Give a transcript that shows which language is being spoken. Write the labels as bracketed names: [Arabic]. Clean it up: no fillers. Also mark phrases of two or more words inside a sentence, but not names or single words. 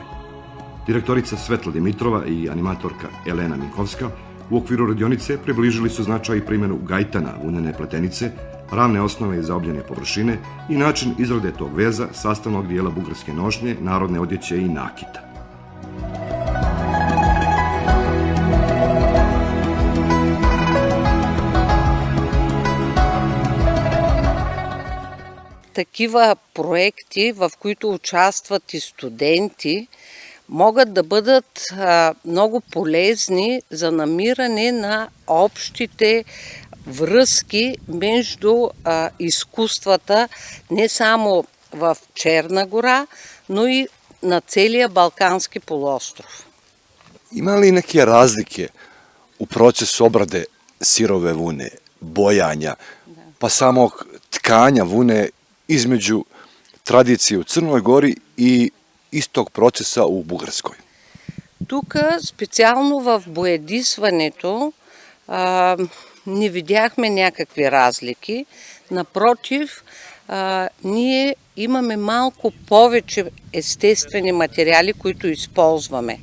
[Serbian] Direktorica Svetla Dimitrova i animatorka Elena Minkovska u okviru radionice približili su značaj i primjenu gajtana, vunene pletenice, ravne osnove i zaobljene površine i način izrade tog veza, sastavnog dijela bugarske nošnje, narodne odjeće i nakita. [Bulgarian] Такива проекти, в които участват и студенти, могат да бъдат много полезни за намиране на общите връзки между изкуствата не само в Черна гора, но и на целия [Serbian] Balkanski poluostrov. Ima li neke razlike u procesu obrade sirove vune, bojanja, pa samog tkanja vune između tradicije u Crnoj Gori и istog procesa u Bugarskoj? [Bulgarian] Тук специално в боядисването не видяхме някакви разлики. Напротив, ние имаме малко повече естествени материали, които използваме.